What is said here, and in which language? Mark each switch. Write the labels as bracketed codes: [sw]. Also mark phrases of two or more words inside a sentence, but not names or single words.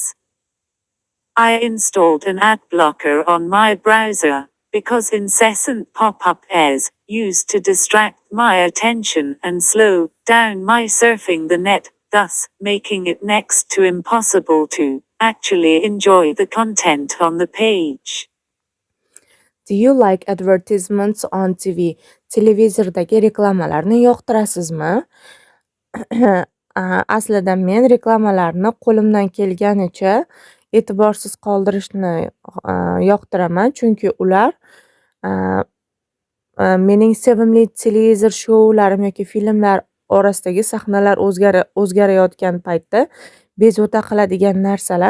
[en] I installed an ad blocker on my browser, because incessant pop-up ads used to distract my attention and slow down my surfing the net, thus making it next to impossible to actually enjoy the content on the page. Do you like advertisements on TV? [uz] Televizordagi reklamalarni yoqtirasizmi? Aslida men reklamalarni qo'limdan kelganicha e'tiborsiz qoldirishni yoqtiraman, chunki ular mening sevimli televizor shoularim yoki filmlar orasidagi sahnalar o'zgarayotgan paytda bezovta qiladigan narsalar.